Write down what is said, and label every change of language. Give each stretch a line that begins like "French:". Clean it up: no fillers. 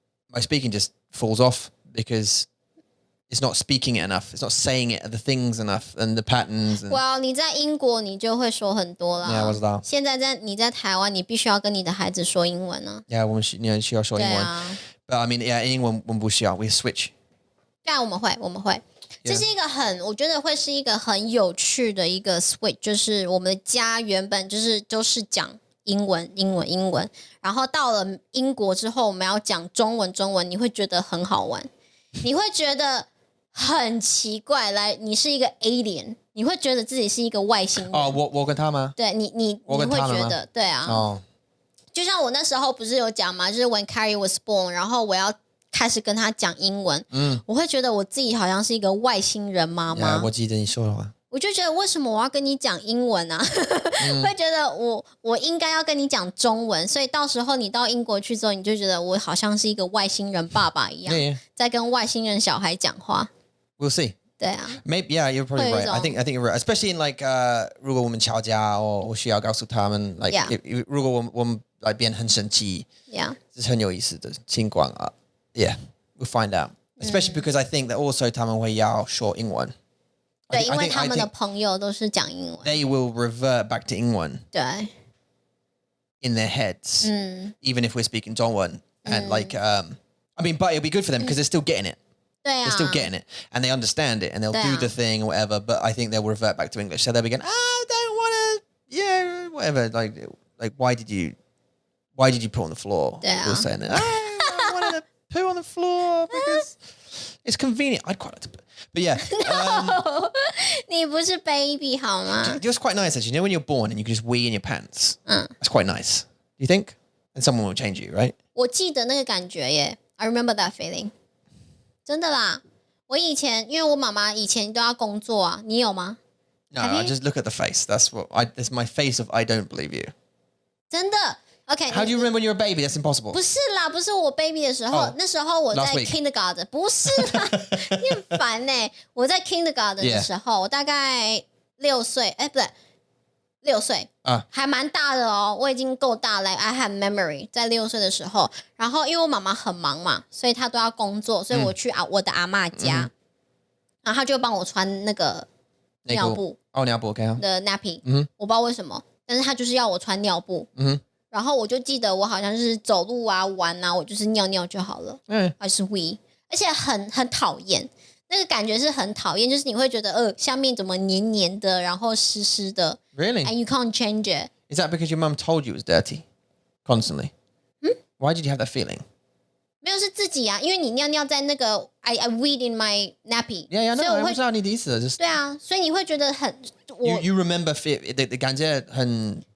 English: My speaking just falls off because it's not speaking it enough. It's not saying it the things enough and the patterns.
Chinese: Well, 你在英国你就会说很多啦。 Yeah, 我知道。现在你在台湾，你必须要跟你的孩子说英文呢。 Yeah, 我们需要说英文。
English: But I mean, yeah,
Chinese: 英文我们不需要，
English: we switch.
Chinese: 对啊，我们会。这是一个我觉得会是一个很有趣的一个 switch， 就是我们的家原本都是讲英文，然后到了英国之后，我们要讲中文，你会觉得很好玩，你会觉得很奇怪，你是一个 alien， 你会觉得自己是一个外星人。哦，我跟他吗？对你会觉得对啊。哦，就像我那时候不是有讲嘛，就是
English: when Carrie was born，
Chinese: 然后我要开始跟他讲英文，我会觉得我自己好像是一个外星人妈妈。我记得你说的话。我就觉得为什么我要跟你讲英文啊？会觉得我应该要跟你讲中文，所以到时候你到英国去之后，你就觉得我好像是一个外星人爸爸一样，在跟外星人小孩讲话。
English: We'll see.
Chinese: 对啊。
English: Maybe, yeah, you're probably right. I think you're right. Especially in like
Chinese: 如果我们吵架我需要告诉他们 like 如果我们like 变很生气，yeah，这是很有意思的情况啊。
English: Yeah, we'll find out. Especially because I think that also
Chinese: 他们会要说英文。对，因为他们的朋友都是讲英文。
English: They will revert back to 英文。
Chinese: 对。
English: In their heads, even if we're speaking 中文 and like I mean, but it'll be good for them because they're still getting it.
Chinese: 对啊。
English: They're still getting it and they understand it and they'll do the thing or whatever. But I think they'll revert back to English. So they'll be going, I don't want to, yeah, whatever. Like why did you put on the floor? 对啊。 You're saying that. I wanted to poo on the floor because it's convenient. I'd quite like to put. But yeah.
Chinese: No, 你不是 baby 好吗？
English: It's quite nice actually. You know when you're born and you can just wee in your pants? That's quite nice. Do you think? And someone will change you, right?
Chinese: 我记得那个感觉耶
English: I remember that feeling.
Chinese: 真的啦，我以前因为我妈妈以前都要工作啊，你有吗？
English: No, I just look at the face. That's my face of I don't believe you.
Chinese: 真的 OK.
English: How do you remember when you're a baby? That's impossible.
Chinese: 不是啦，不是我 baby 的时候，那时候我在 kindergarten， 不是啦，你很烦呢。我在 kindergarten 的时候，我大概6岁，不对，6岁啊，还蛮大的哦，我已经够大了。
English: I have memory，
Chinese: 在6岁的时候，然后因为我妈妈很忙嘛，所以她都要工作，所以我去我的阿嬷家。然后他就帮我穿那个尿布。哦，尿布 OK 啊。的 nappy，我不知道为什么，但是他就是要我穿尿布。然后我就记得我好像是走路啊、玩啊，我就是尿尿就好了。还是 we， 而且很讨厌。那个感觉是很讨厌，就是你会觉得下面怎么黏黏的，然后湿湿的。
English: Really? And you can't change it. Is that because your mum told you it was dirty constantly? Why did you have that feeling?
Chinese: 没有是自己啊，因为你尿尿在那个
English: I weed in my nappy. Yeah,
Chinese: 所以我会不知道你的意思，就是对啊，所以你会觉得很
English: You remember the
Chinese: 感觉很